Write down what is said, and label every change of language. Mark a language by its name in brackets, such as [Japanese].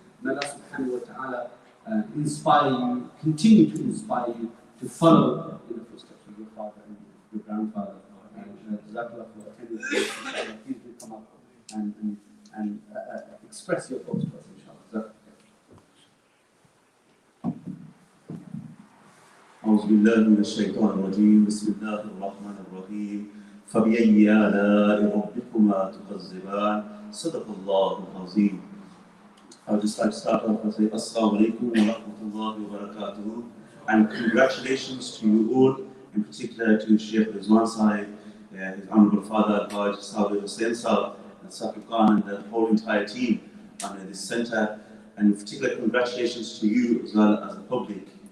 [English] May Allah [Arabic] subhanahu wa ta'ala [English] inspire you, continue to inspire you to follow in the footsteps of your father and your grandfather. And Jazakallah for attending this. Please do come up and express your thoughts to us, inshallah. [Arabic] أعوذ بالله من الشيطان الرجيم بسم الله الرحمن الرحيم فبأي آلاء ربكما تكذبان صدق الله العظيم. [English] I would just like to start off and say [Arabic] Assalamu alaikum wa rahmatullahi wa barakatuh, [English] and congratulations to you all, in particular to Sheikh Rizwan Sahib, his honorable father Al-Hayat Sabi Hussain Sahib, and Saqib Khan, and the whole entire team under this center, and in particular congratulations to you as well as the public.